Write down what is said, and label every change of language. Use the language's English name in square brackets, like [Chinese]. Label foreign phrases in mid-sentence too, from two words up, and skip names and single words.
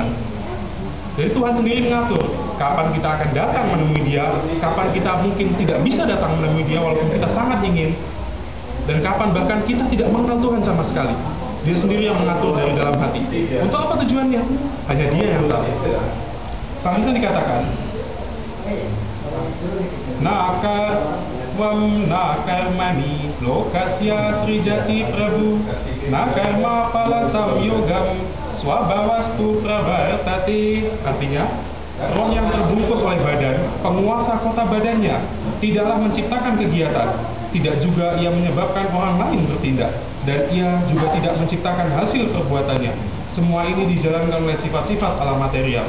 [Indonesian] Jadi Tuhan sendiri mengatur kapan kita akan datang menemui Dia, kapan kita mungkin tidak bisa datang menemui Dia walaupun kita sangat ingin, dan kapan bahkan kita tidak mengenal Tuhan sama sekali. Dia sendiri yang mengatur dari dalam hati. Untuk apa tujuannya? Hanya Dia yang tahu. Selanjutnya dikatakan, [Sanskrit] नकर्माणि लोकस्य सृजति प्रभु नकर्म फल संयोगं स्वभावस्तु प्रवर्तते. [Indonesian] Artinya, roh yang terbungkus oleh badan, penguasa kota badannya, tidaklah menciptakan kegiatan, tidak juga ia menyebabkan orang lain bertindak, dan ia juga tidak menciptakan hasil perbuatannya. Semua ini dijalankan oleh sifat-sifat alam material.